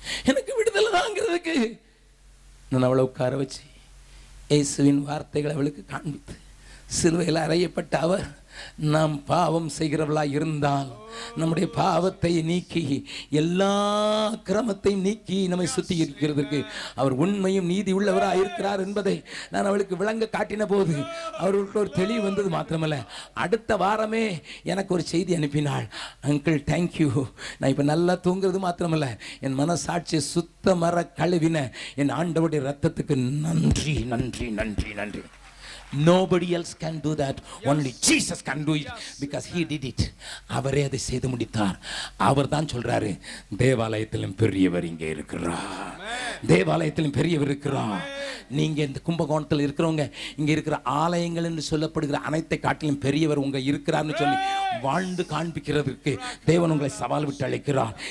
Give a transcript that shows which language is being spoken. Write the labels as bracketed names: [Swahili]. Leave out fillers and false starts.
[Tamil] எனக்கு விடுதலை வாங்கிறதுக்கு நான் அவளை உட்கார வச்சு இயேசுவின் வார்த்தைகளை அவளுக்கு காண்பித்து, சிலுவையில் அறையப்பட்ட அவர் நாம் பாவம் செய்கிறவளாக இருந்தால் நம்முடைய பாவத்தை நீக்கி எல்லா கிரமத்தையும் நீக்கி நம்மை சுத்தி இருக்கிறதுக்கு அவர் உண்மையும் நீதி உள்ளவராக இருக்கிறார் என்பதை நான் அவளுக்கு விளங்க காட்டின போது அவர்களுக்கு ஒரு தெளிவு வந்தது. மாத்திரமல்ல, அடுத்த வாரமே எனக்கு ஒரு செய்தி அனுப்பினாள். அங்கிள் தேங்க்யூ, நான் இப்போ நல்லா தூங்குறது மாத்திரமல்ல, என் மனசாட்சியை சுத்த மர கழுவின என் ஆண்டவருடைய ரத்தத்துக்கு நன்றி நன்றி நன்றி நன்றி. [English] Nobody else can do that, only Jesus can do it because he did it. [Tamil] அவரே அதை செய்து முடித்தார். அவர் தான் சொல்றாரு, தேவாலயத்திலும் பெரியவர் இங்கே இருக்கிறார், தேவாலயத்திலும் பெரியவர் இருக்கிறார். நீங்க இந்த கும்பகோணத்தில் இருக்கிறவங்க, இங்க இருக்கிற ஆலயங்கள் என்று சொல்லப்படுகிற அனைத்தை காட்டிலும் பெரியவர் உங்க இருக்கிறார்னு சொல்லி வாழ்ந்து காண்பிக்கிறதுக்கு தேவன் உங்களை சவால் விட்டு அழைக்கிறார்.